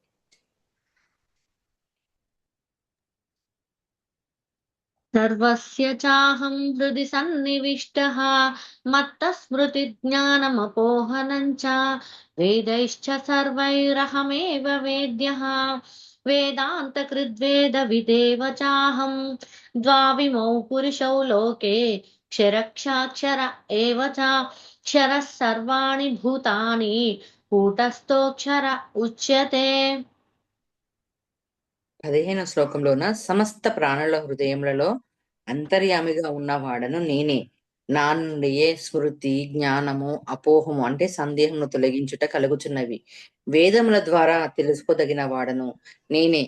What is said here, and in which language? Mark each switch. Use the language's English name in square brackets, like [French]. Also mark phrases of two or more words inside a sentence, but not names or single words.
[Sanskrit] సర్వస్య చాహం హృది సన్నివిష్టః మత్తః స్మృతి జ్ఞానమపోహనం చ వేదైశ్చ సర్వైరహమేవ వేద్యః वेदान्तकृद्वेदविदेव चाहं द्वाविमौ पुरुषौ लोके क्षरक्षाक्षर एव च क्षरः सर्वाणि भूतानि कूटस्थोऽक्षर उच्यते [Telugu] 15వ శ్లోకంలోన సమస్త ప్రాణుల హృదయములలో అంతర్యామిగా ఉన్నవాడను నేనే. నా నుండియే స్మృతి, జ్ఞానము, అపోహము అంటే సందేహమును తొలగించుట కలుగుచున్నవి. వేదముల ద్వారా తెలుసుకోదగిన వాడను నేనే.